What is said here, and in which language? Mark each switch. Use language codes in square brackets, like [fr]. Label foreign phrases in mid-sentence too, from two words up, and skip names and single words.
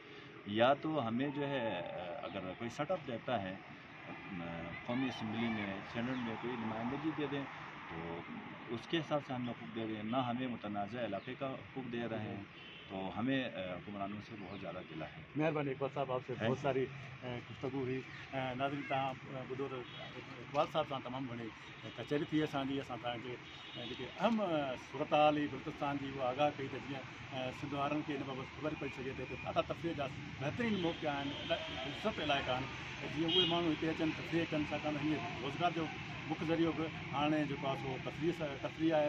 [ur] یا تو ہمیں جو ہے اگر کوئی سیٹ اپ دیتا ہے قومی اسمبلی میں، سینٹ میں کوئی نمائندگی دے دیں تو اس کے حساب سے ہمیں حقوق دے دیں. نہ ہمیں متنازع علاقے کا حقوق دے رہے ہیں، تو ہمیں حکمرانوں سے بہت زیادہ گلہ ہے. مہربانی اقبال صاحب، آپ سے بہت ساری گفتگو ہوئی. ناظرین، [sd] تव्हां ॿुधो त इक़बाल साहब सां तमामु घणी कचहरी थी असांजी. असां तव्हांखे जेके अहम सूरत हाल हुई बलूचिस्तान जी उहा आगाह कई त जीअं सिंध वारनि खे इन बाबति ख़बर पई सघे त ॾाढा तफ़रीह जा बहितरीनु मौक़ा आहिनि, दिलचस्प इलाइक़ा आहिनि. जीअं उहे माण्हू हिते अचनि तफ़रीह कनि, छाकाणि हीअं रोज़गार जो मुख्य ज़रियो बि हाणे जेको आहे सो तफ़रीह आहे.